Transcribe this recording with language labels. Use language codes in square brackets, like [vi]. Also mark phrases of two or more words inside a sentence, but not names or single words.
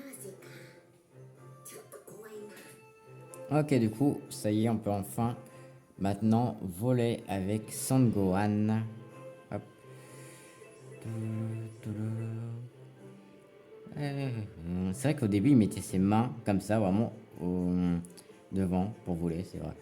[ja] よし、そうだ。昨日コントロールができ始めたようだな。浮かれていられるのも今のうちだ。本当の戦い方を教えてやる。テラスの準備をしよう。準備ができたら俺のところへ来るんだ。念のため言っておくが逃げるなよ。いいな。 [fr] Ok, du coup, ça y est, on peut enfin maintenant voler avec Son Gohan. Hop. C'est vrai qu'au début, il mettait ses mains comme ça, vraiment devant pour voler, c'est vrai.